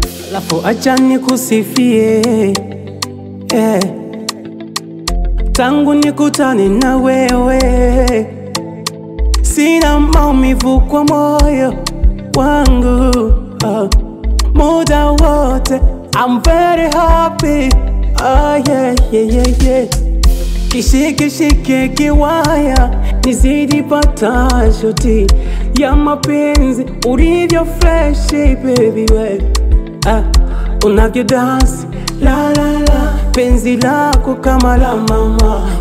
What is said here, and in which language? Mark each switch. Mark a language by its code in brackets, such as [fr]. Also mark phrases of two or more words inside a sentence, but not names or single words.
[sw] Alafu acha nikusifie, eh. Tangu nikutane na wewe, sina maumivu kwa moyo wangu, ah. Muda wote, [en] I'm very happy. Ah, yeah, yeah, yeah, yeah. [sw] Kishike, shike, kiwaya, nizidi pata shoti ya mapenzi, ulivyo fresh, baby, we. Ah, unavyo dance, la, la, la, penzi lako kama la mama.